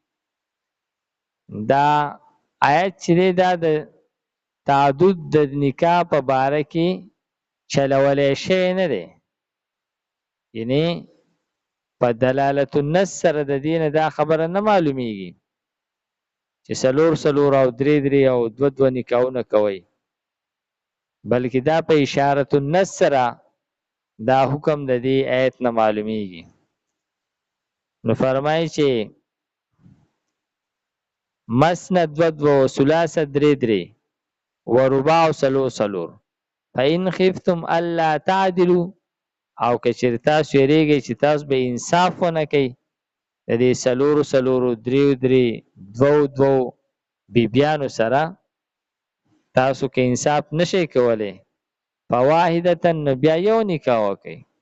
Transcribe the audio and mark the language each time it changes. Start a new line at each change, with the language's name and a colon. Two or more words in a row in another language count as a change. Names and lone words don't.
Pashto: دا آیت چې دی دا د تعدد د نکاح په باره کې چلولی شی نه دی، یعنی په
Arabic: دلالت النص
Pashto: سره د دې نه دا خبره نه معلومیږي چې څلور څلور او درې درې او دوه دوه نکاحونه کوي، بلکې دا په
Arabic: اشارة النص
Pashto: سره دا حکم د دې آیت نه معلومیږي. نو فرمایي چې مثنى دوه دوه، ثلاث درې درې، ورباع څلور څلور.
Arabic: فإن خفتم الا تعدلوا،
Pashto: او که چېرې تاسو یریږئ چې تاسو به انصاف ونه کوئ د دې څلورو څلورو، دریو درې، دوو دوو بیبیانو سره، تاسو که انصاف نشئ کولی، فواحدة، نو بیا یو نکاح وکئ.